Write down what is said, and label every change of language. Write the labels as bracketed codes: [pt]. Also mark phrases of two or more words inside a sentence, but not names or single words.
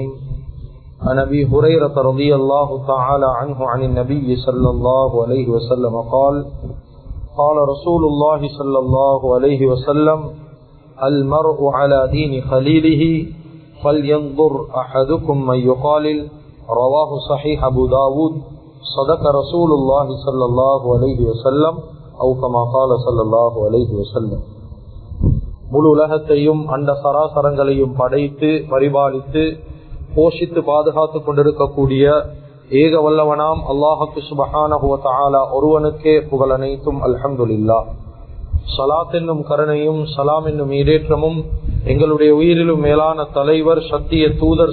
[ar] عن أبي هريرة رضي الله تعالى عنه عن النبي صلى الله عليه وسلم قال: قال رسول الله صلى الله عليه وسلم: المرء على دين خليله فلينظر أحدكم من يخالل. رواه صحيح أبو داود. صدق رسول الله صلى الله عليه وسلم أو كما قال صلى الله عليه وسلم. [ta] முழு உலகத்தையும் அண்ட சராசரங்களையும் படைத்து பரிபாலித்து போஷித்து பாதுகாத்து கொண்டிருக்கக்கூடிய ஏக வல்லவனாம் அல்லாஹ்வுக்கு [ar] سبحانه و تعالى [ta] ஒருவனுக்கே புகழ் அனைத்தும். அல்ஹம்துலில்லாஹ். ஸலாத் என்னும் கருணையும் சலாம் என்னும் ஈடேற்றமும் எங்களுடைய உயிரிலும் மேலான தலைவர், சத்திய தூதர்,